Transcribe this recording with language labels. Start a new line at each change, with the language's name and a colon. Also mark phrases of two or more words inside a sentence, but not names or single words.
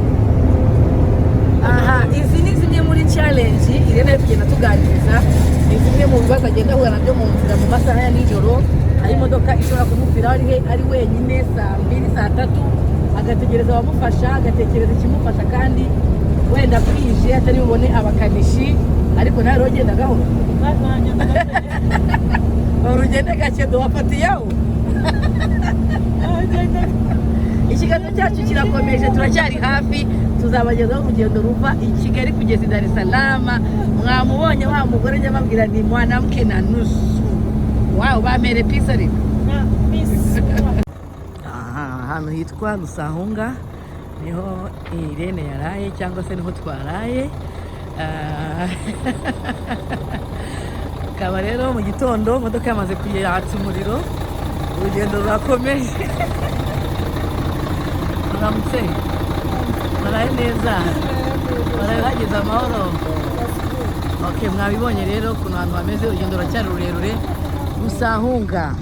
Kinyarwanda: aha izi ni zimwe muri challenge irene tugenda tuganiriza ni zimwe mu bibazo agenda ahura nabyo mu nzira mu masaha ya nijoro aho imodoka ishobora kumupfira ari wenyine saa 2 saa 3 agategereza abamufasha agatekereza ikimufasha kandi wenda bwije atari bubone abakanishi ariko nawe rogenda gahoro urugendo gake duwafatiyeho ikiganiro cyacu kirakomeje turacyari hafi tuzabagezaho urugendo ruva i Kigali kugeza i Dar es Salaam mwamubonye wa mugore nyamabwira
Swahili: ni mwanamke na nusu
Kinyarwanda: wow bamere pisa ariko ahantu hitwa Rusahunga niho Irene yaraye cyangwa se niho twaraye akaba rero mu gitondo imodoka yamaze kuyatsa umuriro urugendo rurakomeje uramutse baraye neza baraye hageze amahoro okay mwabibonye rero ukuntu ahantu hameze urugendo ruracyari rurerure Rusahunga